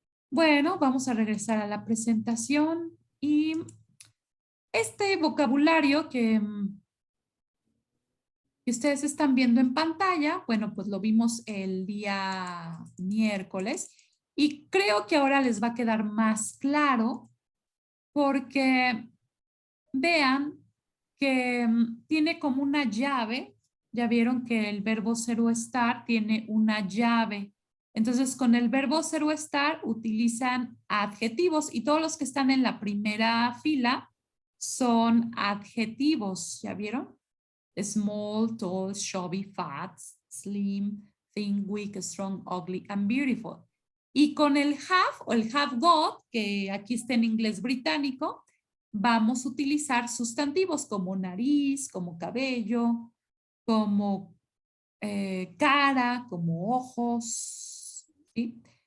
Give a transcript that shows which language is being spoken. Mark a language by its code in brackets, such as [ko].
[es] Bueno, vamos a regresar a la presentación y este vocabulario que ustedes están viendo en pantalla, bueno, pues lo vimos el día miércoles y creo que ahora les va a quedar más claro porque vean que tiene como una llave. Ya vieron que el verbo ser o estar tiene una llave. Entonces, con el verbo ser o estar utilizan adjetivos y todos los que están en la primera fila son adjetivos. ¿Ya vieron? [en] Small, tall, chubby, fat, slim, thin, weak, strong, ugly, and beautiful. [es] Y con el have o el have got, que aquí está en inglés británico, vamos a utilizar sustantivos como nariz, como cabello, como cara, como ojos. ¿Sí?